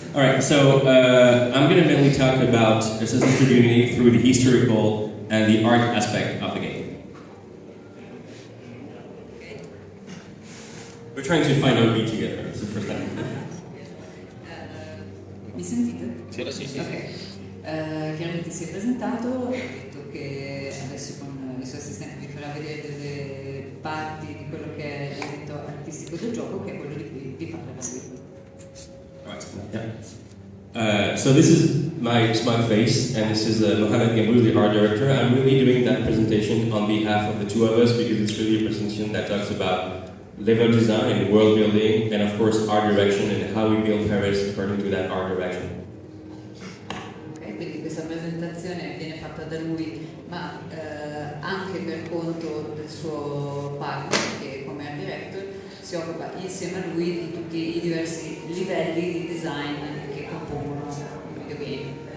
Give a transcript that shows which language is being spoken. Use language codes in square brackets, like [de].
[en] Alright, so I'm going to mainly talk about Assassin's Creed Unity through the historical and the art aspect of the game. We're trying to find our beat together, it's the first time. [it] Mi sentite? Sì. Ok. Chiaramente si è presentato, ha detto che adesso con i suoi assistenti vi farà vedere delle parti di quello che è l'elemento artistico del gioco, che è quello di cui vi parlerà lui. [en] So this is my face, and this is Mohamed Gambouz, the art director. I'm really doing that presentation on behalf of the two of us because it's really a presentation that talks about level design and world building, and of course art direction and how we build Paris according to that art direction. [it] Ok, quindi questa presentazione viene fatta da lui, ma anche per conto del suo partner, che come art director si occupa insieme a lui di tutti i diversi livelli di design che compongono il videogame.